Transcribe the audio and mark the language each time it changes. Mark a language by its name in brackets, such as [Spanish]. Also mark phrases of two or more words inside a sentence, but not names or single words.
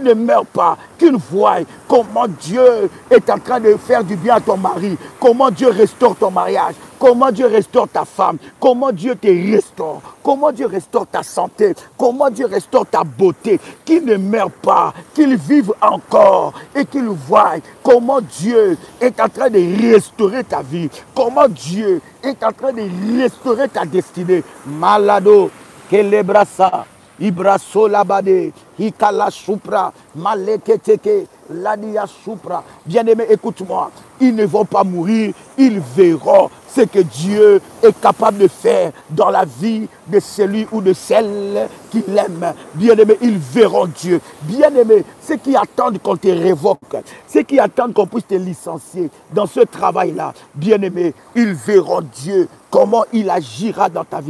[French] ne meurent pas, qu'ils voient comment Dieu est en train de faire du bien à ton mari, comment Dieu restaure ton mariage, comment Dieu restaure ta femme, comment Dieu te restaure, comment Dieu restaure ta santé, comment Dieu restaure ta beauté, qu'ils ne meurent pas, qu'ils vivent encore et qu'ils voient comment Dieu est en train de restaurer ta vie, comment Dieu est en train de restaurer ta destinée. Malado, Kelebrasa, Ibraso Labade, Hikala Supra, Maleketeke, Ladia Supra. Bien-aimé, écoute-moi, ils ne vont pas mourir, ils verront ce que Dieu est capable de faire dans la vie de celui ou de celle qui l'aime. Bien-aimé, ils verront Dieu. Bien-aimé, ceux qui attendent qu'on te révoque, ceux qui attendent qu'on puisse te licencier dans ce travail-là, bien-aimé, ils verront Dieu, comment il agira dans ta vie.